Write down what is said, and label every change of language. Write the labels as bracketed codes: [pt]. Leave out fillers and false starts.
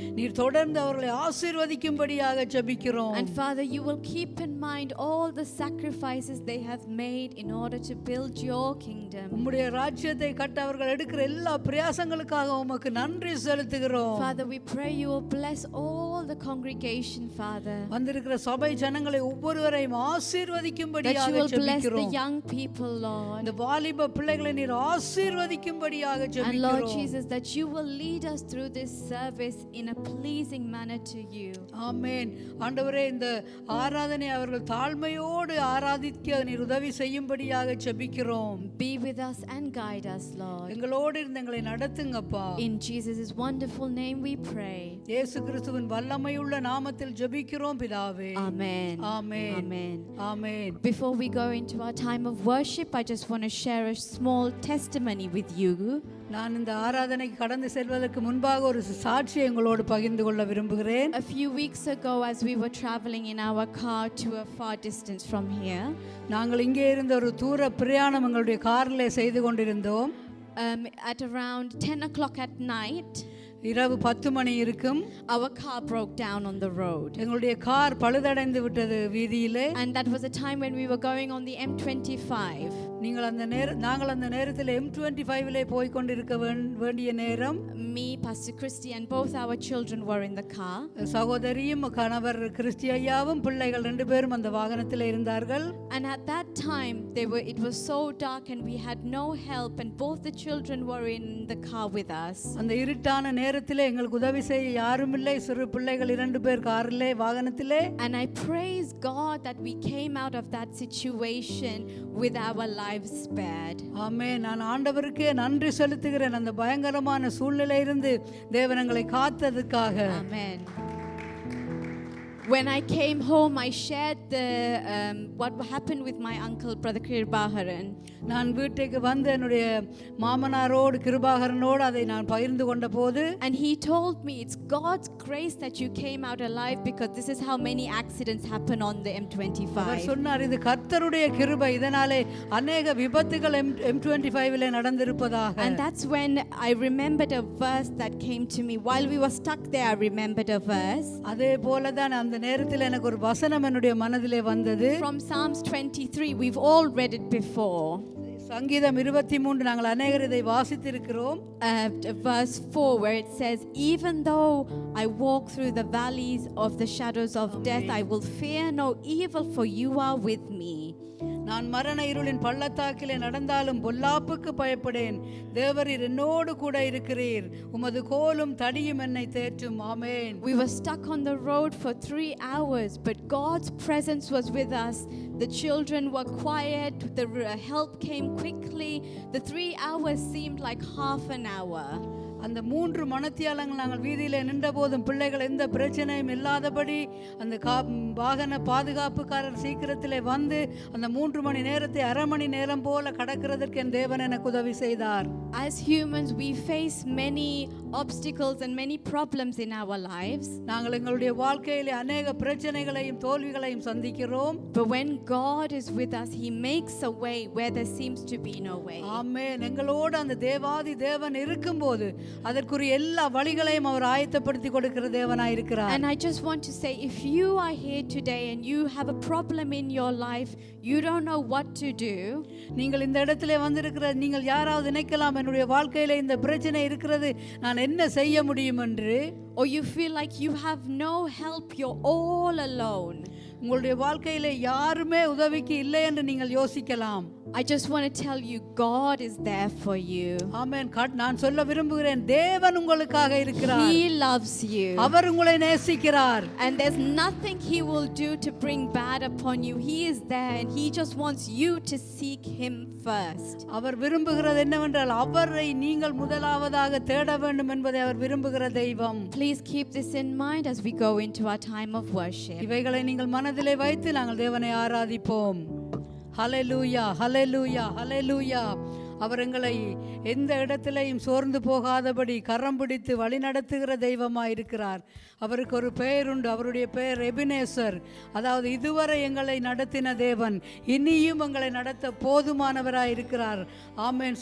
[ta] நீர் தொடர்ந்து அவர்களை ஆசீர்வதிக்கும்படியாக ஜெபிக்கிறோம். [en] And Father, you will keep in mind all the sacrifices they have made in order to build your kingdom. [ta] உம்முடைய ராஜ்யத்தை கட்ட அவர்கள் எடுக்கிற எல்லா பிரயாசங்களுக்காக உமக்கு நன்றி செலுத்துகிறோம். [en] Father, we pray you will bless all the congregation, Father. [ta] வந்திருக்கிற சபை ஜனங்களை ஒவ்வொருவரையும் [en] That you [ta] ஆசீர்வதிக்கும்படியாக [en] will bless the [ta] ஜெபிக்கிறோம். [en] young people, Lord. [ta] இந்த வாலிப பிள்ளைகளை நீர் ஆசீர்வதிக்கும்படியாக [en] And Lord [ta] ஜெபிக்கிறோம். [en] Jesus, that you will lead us through this service in a pleasing manner to you. [ta] ஆமென். ஆண்டவரே, இந்த ஆராதனை அவர்கள் தாழ்மையோடு ஆராதிக்க நீர் உதவி செய்யும்படியாக ஜெபிக்கிறோம். [en] Be with us and guide us, Lord. [ta] எங்களோடு இருந்து எங்களை நடத்துங்கப்பா. [en] In Jesus' wonderful name we pray. [ta] இயேசு கிறிஸ்துவின் வல்லமையுள்ள நாமத்தில் ஜெபிக்கிறோம் பிதாவே. [en] Amen. [ta] Amen. [en] Amen. [ta] Amen. [en] Before we go into our time of worship, I just want to share a small testimony with you. [ta] நான் இந்த ஆராதனைக்கு கடந்து செல்வதற்கு முன்பாக ஒரு சாட்சியை உங்களோடு பகிர்ந்து கொள்ள விரும்புகிறேன். [en] A few weeks ago, as we were traveling in our car to a far distance from here, [ta] நாங்கள் இங்கே இருந்த ஒரு தூர பிரயாணம் எங்களுடைய காரிலே செய்து கொண்டிருந்தோம். [en] at around 10 o'clock at night, [ta] இரவு 10 மணி இருக்கும். [en] our car broke down on the road. [ta] எங்களுடைய கார் பழுதடைந்து விட்டது வீதியிலே. [en] And that was a time when we were going on the M25. [ta] நாங்கள் அந்த நேரத்தில் M25லே போய் கொண்டிருக்க வேண்டிய நேரம். [en] Me, Pastor Christy, and both our children were in the car. [ta] சகோதரியும் கணவர் கிறிஸ்டி ஐயாவும் பிள்ளைகள் 2 பேரும் அந்த வாகனத்தில் இருந்தார்கள். [en] And at that time it was so dark and we had no help, and both the children were in the car with us. [ta] அந்த இருட்டான நேரத்திலே எங்களுக்கு உதவி செய்ய யாரும் இல்லை. சிறு பிள்ளைகள் 2 பேர் காரிலே வாகனத்திலே. [en] And I praise God that we came out of that situation with our lives spared. [ta] ஆமென். நான் ஆண்டவருக்கே நன்றி செலுத்துகிறேன் அந்த பயங்கரமான சூழ்நிலையிலிருந்து தேவன் எங்களை காத்ததுக்காக. [en] Amen. When I came home, I shared what happened with my uncle, Brother Kirbaharan. [ta] நான் வீட்டுக்கு வந்து என்னுடைய மாமனாரோடு கிருபாகரனோடு அதை நான் பகிர்ந்து கொண்ட போது, [en] and he told me it's God's grace that you came out alive, because this is how many accidents happen on the M25. [ta] அவர் சொன்னார், இது கர்த்தருடைய கிருபை, இதனாலே अनेक விபத்துகள் M25லே நடந்திருப்பதாக. [en] And that's when I remembered a verse that came to me while we were stuck there. I remembered a verse. [ta] அதே போல தான் அந்த நேரத்தில் எனக்கு ஒரு வசனம் என்னுடைய மனதிலே வந்தது. [en] From Psalms 23. We've all read it before. [ta] சங்கீதம் 23 நாங்கள் அநேகர் இதை வாசித்திருக்கிறோம். [en] Verse 4, where it says, even though I walk through the valleys of the shadows of death, I will fear no evil, for you are with me. [ta] நான் மரண இருளின் பள்ளத்தாக்கிலே நடந்தாலும் பொல்லாப்புக்கு பயப்படேன், தேவரீர் என்னோடு கூட இருக்கிறீர், உமது கோலும் தடியும் என்னை தேற்றும். ஆமென். [en] We were stuck on the road for 3 hours, but God's presence was with us. The children were quiet, the help came quickly. The 3 hours seemed like half an hour. [ta] அந்த 3 மணத்தியாலங்கள் நாங்கள் வீதியிலே நின்ற போதும் பிள்ளைகள் எந்த பிரச்சனையும் இல்லாதபடி அந்த வாகன பாதுகாப்புக்காரர் சீக்கிரத்திலே வந்து அந்த 3 மணி நேரத்தை அரை மணி நேரம் போல கடக்கிறதற்கு என் தேவன் எனக்கு உதவி செய்தார். [en] As humans, we face many obstacles and many problems in our lives. [ta] நாங்கள் எங்களுடைய வாழ்க்கையிலே अनेक பிரச்சனைகளையும் தோல்விகளையும் சந்திக்கிறோம். [en] But when God is with us, he makes a way where there seems to be no way. [ta] ஆமென். எங்களோடு அந்த தேவாதி தேவன் இருக்கும்போது அதற்குரிய எல்லா வழிகளையும் அவர் ஆயத்தப்படுத்தி கொடுக்கிற தேவனாய் இருக்கிறார். [en] And I just want to say, if you are here today and you have a problem in your life, you don't know what to do. [ta] நீங்கள் இந்த இடத்திலே வந்திருக்கிற நீங்கள் யாராவது நினைக்கலாம், என்னுடைய வாழ்க்கையிலே இந்த பிரச்சனை இருக்கிறது, நான் என்ன செய்ய முடியும் என்று. [en] Or you feel like you have no help, you're all alone. [ta] உங்களுடைய வாழ்க்கையிலே யாருமே உதவிக்கு இல்லை என்று நீங்கள் யோசிக்கலாம். [en] I just want to tell you, God is there for you. [ta] ஆமென். நான் சொல்ல விரும்புகிறேன், தேவன் உங்களுக்காக இருக்கிறார். [en] He loves you. [ta] அவர் உங்களை நேசிக்கிறார். [en] And there's nothing he will do to bring bad upon you. He is there and he just wants you to seek him first. [ta] அவர் விரும்புகிறது என்னவென்றால் அவரை நீங்கள் முதலாவதாக தேட வேண்டும் என்பதை அவர் விரும்புகிற தெய்வம். [en] Please keep this in mind as we go into our time of worship. [ta] இவைகளை நீங்கள் மனதிலே வைத்து நாங்கள் தேவனை ஆராதிப்போம். ஹல்லேலூயா, ஹல்லேலூயா, ஹல்லேலூயா. அவர் எங்களை எந்த இடத்திலையும் சோர்ந்து போகாதபடி கரம் பிடித்து வழி நடத்துகிற தெய்வமாக இருக்கிறார். அவருக்கு ஒரு பெயர் உண்டு. அவருடைய பெயர் எபினேசர், அதாவது இதுவரை எங்களை நடத்தின தேவன், இனியும் எங்களை நடத்த போதுமானவராக இருக்கிறார். ஆமேன்.